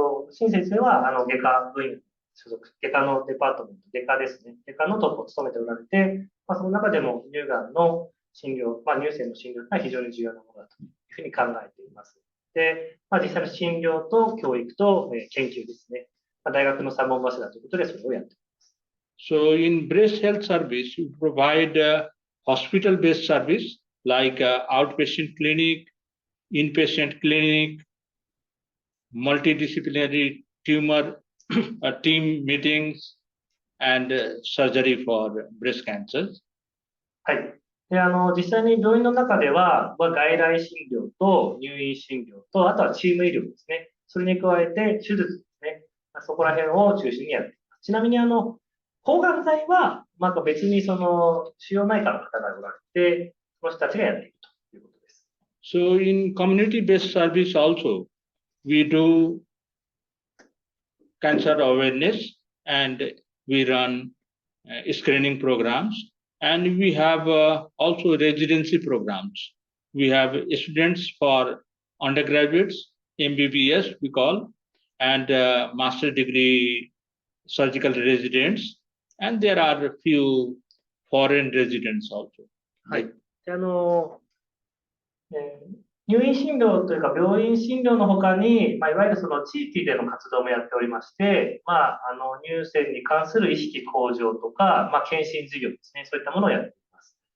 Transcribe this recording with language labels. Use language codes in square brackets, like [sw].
[ja] 新先生は外科部員所属、外科のデパートメント、外科ですね。外科のトップを務めておられて、その中でも乳がんの診療、乳腺の診療が非常に重要なものだというふうに考えています。で、実際の診療と教育と研究ですね。大学の3本柱ということでそれをやっています。 [en] So in breast health service, we provide hospital-based service like outpatient clinic, inpatient clinic, multidisciplinary tumor team meetings, and surgery for breast cancer. [ja] はい。で、実際に病院の中では、外来診療と入院診療と、あとはチーム医療ですね。それに加えて手術ですね。そこら辺を中心にやっています。ちなみに抗がん剤は、別にその腫瘍内科の方がおられて、その人たちがやっているということです。 [en] So in community-based service also, we do cancer awareness and we run screening programs, and we have also residency programs. We have students for undergraduates, MBBS we call, and master degree surgical residents, and there are a few foreign residents also. [ja] はい。で入院診療というか病院診療のほかに、いわゆるその地域での活動もやっておりまして、乳腺に関する意識向上とか、検診事業ですね、そういったものをやっています。